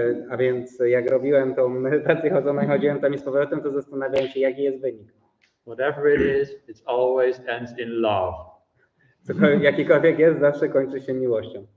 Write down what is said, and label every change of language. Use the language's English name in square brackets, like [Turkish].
[Polish] A więc jak robiłem tą medytację chodzoną i chodziłem tam i z powrotem, to zastanawiałem się, jaki jest wynik. [English] Whatever it is, it always ends in love. [Polish] Jakikolwiek jest, zawsze kończy się miłością.